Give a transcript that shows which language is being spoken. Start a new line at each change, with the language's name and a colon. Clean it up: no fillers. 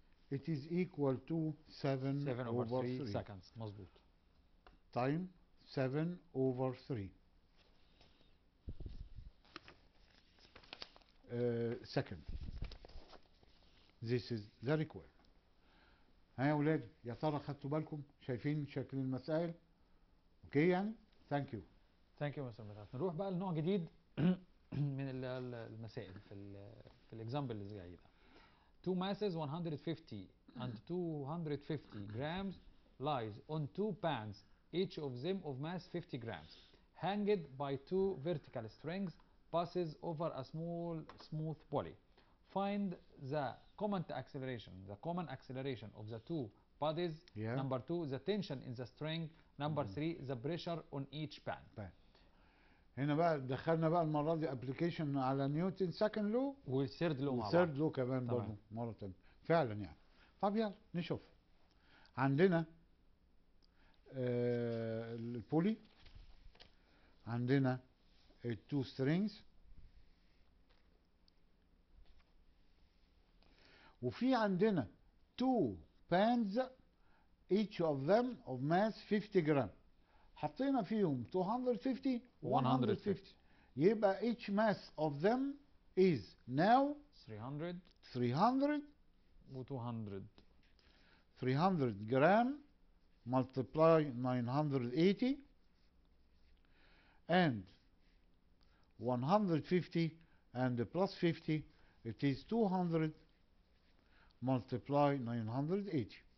English: It is equal to 7/3 seconds.
Arabic: مظبوط.
English: time 7/3 second. This is the requirement.
Arabic: ها يا ولاد، يا ترى خدتوا بالكم؟ شايفين شكل المسائل؟ اوكي يعني؟
English: Thank you. Thank you mister مدحت.
Arabic: نروح بقى لنوع جديد من المسائل في الاكزامبل اللي جاي ده.
English: Two masses 150 and 250 grams lies on two pans, each of them of mass 50 grams, hanged by two vertical strings, passes over a smooth pulley. Find the common acceleration of the two bodies. Yeah. Number 2, the tension in the string. Number 3, the pressure on each pan.
Arabic: هنا بقى دخلنا بقى المرة دي ابلكيشن على نيوتن
English: second law
Arabic: والثيرد لو مع بعض. والثيرد لو كمان برضه مرة تانية فعلا يعني. طب يلا نشوف. عندنا البولي، عندنا التو سترينجز، وفي عندنا
English: two pans each of them of mass 50 gram.
Arabic: حطينا فيهم 250 150.
English: يبقى each mass of them is now 300 300
Arabic: و200.
English: 300 gram multiply 980 and 150 and plus 50, it is 200 multiply 980.